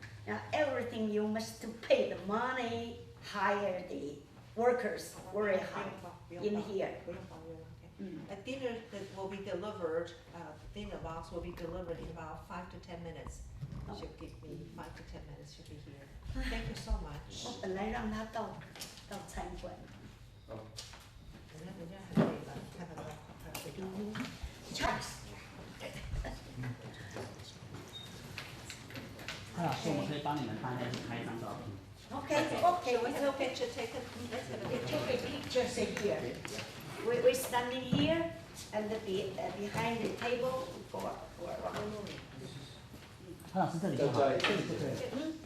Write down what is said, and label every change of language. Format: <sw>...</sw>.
<en>Now everything you must pay the money, hire the workers very high in here. A dinner that will be delivered, dinner box will be delivered in about 5 to 10 minutes. Should give me 5 to 10 minutes, should be here. Thank you so much.</en> <zh>我本来让他到餐馆。人家很累了，看到他快睡着了。 Charles。老师，我们可以帮你们大家一起拍一张照片。</zh> <en>Okay, We have a picture taken. Let's have a we picture. take a picture here. We're standing here and behind the table for.</en> <zh>潘老师这里就好，这里就可以。</zh>